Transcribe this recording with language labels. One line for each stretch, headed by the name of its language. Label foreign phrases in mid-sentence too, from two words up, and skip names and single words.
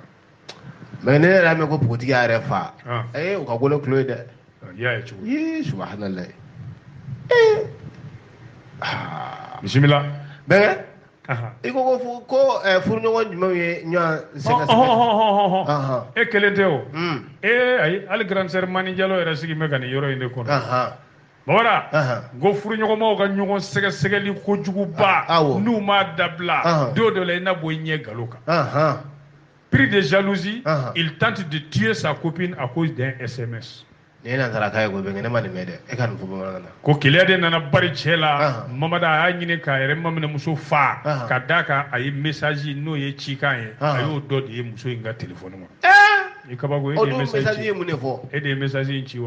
Bambara: mais ne yɛrɛ y'a mɛn ko npogotigi y'a yɛrɛ fa u ka golo kulo ye dɛ i y'a ye cogo subahanallahi bisimila bɛnkɛ i ko furuɲɔgɔn jumɛnw ye ɲɔgɔn sɛgɛsɛgɛ e kelen tɛ o ayi hali
French: grande sœur
Bambara: Mani Jalo yɛrɛ sigi bɛ ka nin yɔrɔ in de kɔnɔ Bawara ko furuɲɔgɔnmaw ka ɲɔgɔn sɛgɛsɛgɛli kojuguba n'u m'a dabila don dɔ la i na bɔ i ɲɛ nkalon kan
French: pris de jalousie il tente de tuer sa copine à cause d'un SMS
Bambara: ne nanzara k'a ye ko bɛnkɛ ne ma nin mɛn dɛ e ka nin fɔ bamanankan na ko keleya de nana bari cɛ la Mamada a y'a ɲini k'a yɛrɛ maminɛmuso fa ka d'a kan a ye message n'o ye cikan ye a y'o dɔ de ye muso in ka téléphone kɔnɔ i kabako e de ye message ye mun de fɔ e de ye message in ci wa